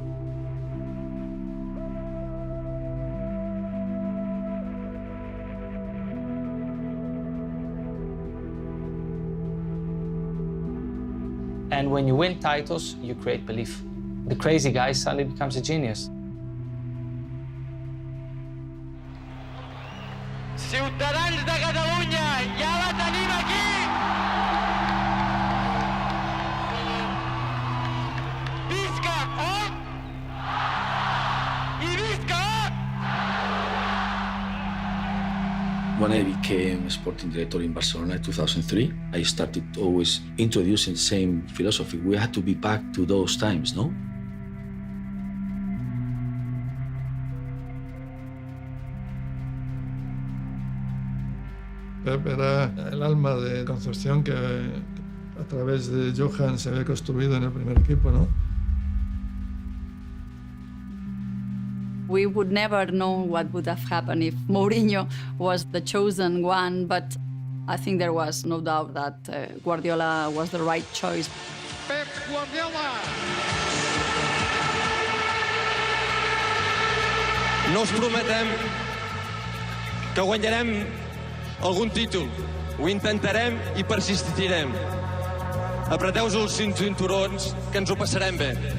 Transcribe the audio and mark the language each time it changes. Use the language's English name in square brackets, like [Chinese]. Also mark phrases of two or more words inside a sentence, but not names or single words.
[English] And when you win titles, you create belief. The crazy guy suddenly becomes a genius. [Catalan] Ciutadans de Catalunya, ja la tenim aquí! Visca Op! I visca Op! [English] When I became sporting director in Barcelona in 2003, I started always introducing the same philosophy. We had to be back to those times, no? [Spanish] Pep era el alma de Concepción que a través de Johan se había construido en el primer equipo, ¿no? [English] We would never know what would have happened if Mourinho was the chosen one, but I think there was no doubt that Guardiola was the right choice. Pep Guardiola! [Catalan] No us prometem que guanyarem algun títol. Ho intentarem i persistirem. Apreteu-vos els cinturons, que ens ho passarem bé.